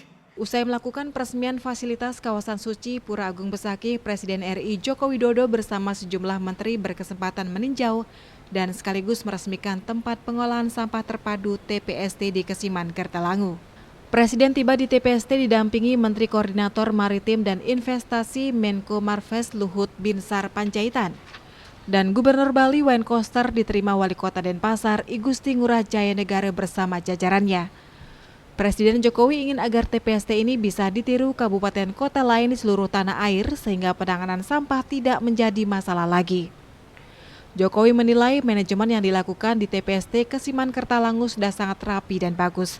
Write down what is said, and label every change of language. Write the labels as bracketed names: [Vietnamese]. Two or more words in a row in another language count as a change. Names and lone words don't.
[Indonesian] Usai melakukan peresmian fasilitas kawasan suci Pura Agung Besakih, Presiden RI Joko Widodo bersama sejumlah menteri berkesempatan meninjau dan sekaligus meresmikan tempat pengolahan sampah terpadu TPST di Kesiman, Kertalangu. Presiden tiba di TPST didampingi Menteri Koordinator Maritim dan Investasi Menko Marves Luhut Binsar Panjaitan. Dan Gubernur Bali Wayne Koster diterima Wali Kota Denpasar I Gusti Ngurah Jaya Negara bersama jajarannya. Presiden Jokowi ingin agar TPST ini bisa ditiru kabupaten kota lain di seluruh tanah air sehingga penanganan sampah tidak menjadi masalah lagi. Jokowi menilai manajemen yang dilakukan di TPST Kesiman Kertalangu sudah sangat rapi dan bagus.